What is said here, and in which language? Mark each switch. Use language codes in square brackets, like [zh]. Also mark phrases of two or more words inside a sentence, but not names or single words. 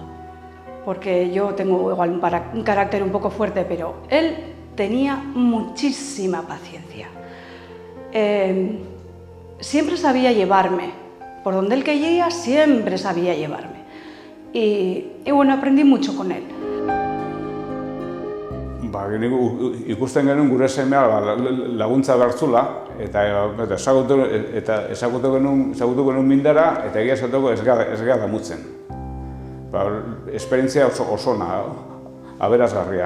[es] Porque yo tengo igual un carácter un poco fuerte, pero él tenía muchísima paciencia. Siempre sabía llevarme, por donde él quería siempre sabía llevarme. Y bueno, aprendí mucho con él. [eu] Ikusten genuen gure semea laguntza bertzula, eta ezagutu genuen Mindara, eta egia esateko ez gara damutzen. Esperientzia oso ona, aberazgarria.